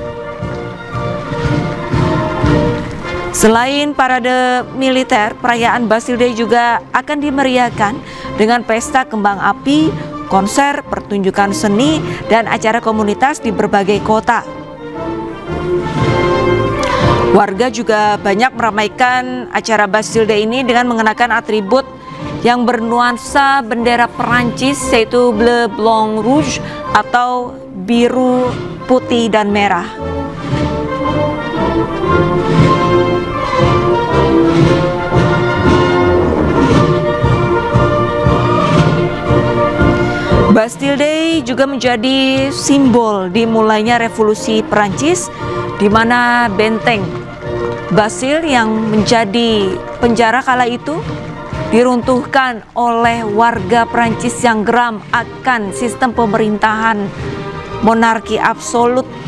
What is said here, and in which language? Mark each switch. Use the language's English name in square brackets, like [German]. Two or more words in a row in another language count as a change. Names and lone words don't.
[Indonesian] Selain parade militer, perayaan Bastille Day juga akan dimeriahkan dengan pesta kembang api, konser, pertunjukan seni, dan acara komunitas di berbagai kota. Warga juga banyak meramaikan acara Bastille Day ini dengan mengenakan atribut yang bernuansa bendera Perancis, yaitu [French] bleu, blanc, rouge [Indonesian] atau biru, putih, dan merah. Bastille Day juga menjadi simbol dimulainya revolusi Perancis, di mana benteng Bastille yang menjadi penjara kala itu diruntuhkan oleh warga Perancis yang geram akan sistem pemerintahan monarki absolut.